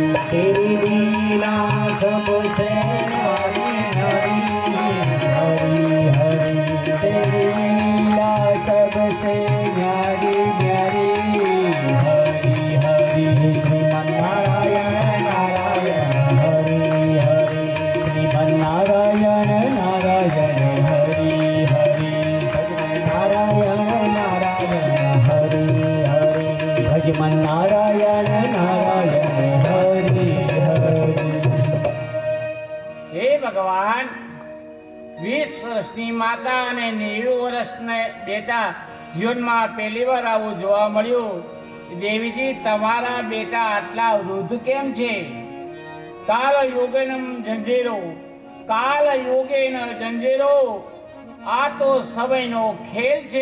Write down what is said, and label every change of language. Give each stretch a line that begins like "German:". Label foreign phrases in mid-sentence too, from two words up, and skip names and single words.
Hindi: तेरी लीला सबसे न्यारी न्यारी हरि हरि तेरी लीला सबसे न्यारी न्यारी हरि हरि श्रीमन नारायण नारायण हरि हरि श्रीमन नारायण नारायण हरि हरि नारायण नारायण हरि हरि भजमन नारायण नारायण हरि हरि
Gujarati: હે ભગવાન 20 વર્ષની માતા અને 90 વર્ષના બેટા જીવનમાં પહેલી વાર આવું જોવા મળ્યું. દેવીજી તમારા બેટા આટલા વૃદ્ધ કેમ છે? કાલ યોગેનમ જંજીરો કાલ યોગેન જંજીરો આ તો સમયનો ખેલ છે.